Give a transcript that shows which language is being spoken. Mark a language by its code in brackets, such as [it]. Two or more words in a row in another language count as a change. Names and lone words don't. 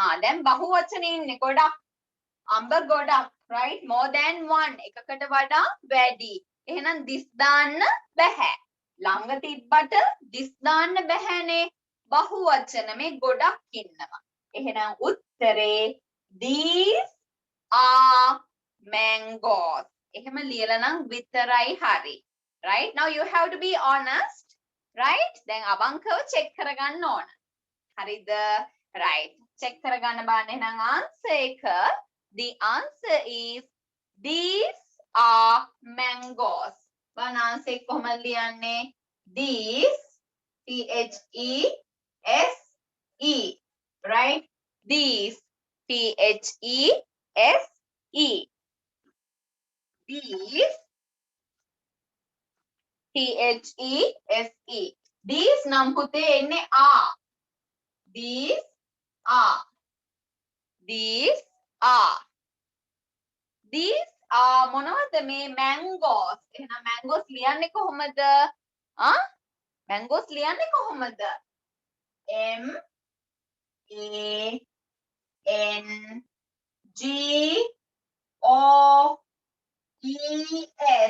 [si] දැන් බහුවචනේ ඉන්නේ ගොඩක්. අඹ ගොඩක්. [en] Right? More than one. [si] එකකට වඩා වැඩි. එහෙනම් this දාන්න බෑ. ළඟ තිබ්බට this දාන්න බෑනේ. බහුවචන මේ ගොඩක් ඉන්නවා. එහෙනම් උත්තරේ [en] these are mangoes. [si] එහෙම ලියලා නම් විතරයි හරි. [en] Right? Now you have to be honest. Right? [si] දැන් අවංකව check කරගන්න ඕන. හරිද? Right. Check කරගන්න බලන්න එහෙනම් answer එක. [en] The answer is these are mangoes. [si] බලන්න answer එක කොහොමද ලියන්නේ? [en] These T-H-E-S-E. Right? These T-H-E-S-E. These T-H-E-S-E. These [si] නම් පුතේ එන්නේ [en] are. These are. These are. These are [si] මොනවද මේ [en] mangoes. [si] එහෙනම් mangoes ලියන්නේ කොහොමද? Mangoes ලියන්නේ කොහොමද? [en] M A N G O E S.